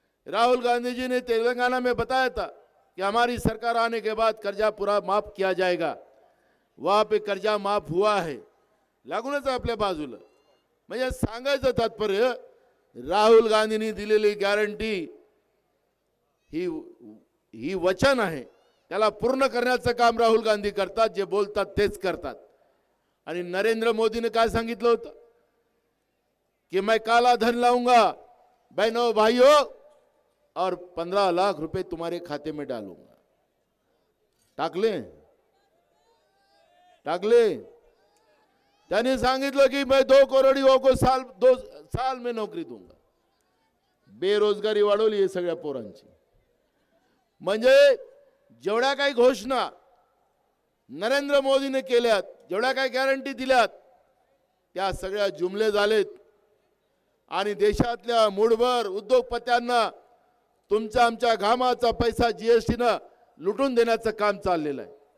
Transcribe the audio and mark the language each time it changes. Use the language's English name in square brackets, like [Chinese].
[Hindi] राहुल गांधी जी ने तेलंगाना में बताया था कि हमारी सरकार आने के बाद कर्जा पूरा माफ किया जाएगा. वहाँ पे कर्जा माफ हुआ है, [Marathi] लागूनच आपल्या बाजूला. म्हणजे सांगायचं तात्पर्य राहुल गांधींनी दिलेली गॅरंटी ही वचन आहे, त्याला पूर्ण करण्याचं काम राहुल गांधी करतात. जे बोलतात तेच करतात. आणि नरेंद्र मोदीने काय सांगितलं होतं [Hindi] कि मैं काला धन लाऊंगा बहनों भाइयों और 15 लाख रुपए तुम्हारे खाते में डालूंगा. [Marathi] टाकले. त्याने सांगितलं की [Hindi] मैं 2 करोड़ियों को 2 साल में नौकरी दूंगा. [Marathi] बेरोजगारी वाढवली आहे सगळ्या पोरांची. म्हणजे जेवढ्या काही घोषणा नरेंद्र मोदीने केल्यात, जेवढ्या काही गॅरंटी दिल्यात, त्या सगळ्या जुमले झालेत. आणि देशातल्या मूठभर उद्योगपत्यांना तुमच्या आमच्या घामाचा पैसा जीएसटीनं लुटून देण्याचं काम चाललेलं आहे.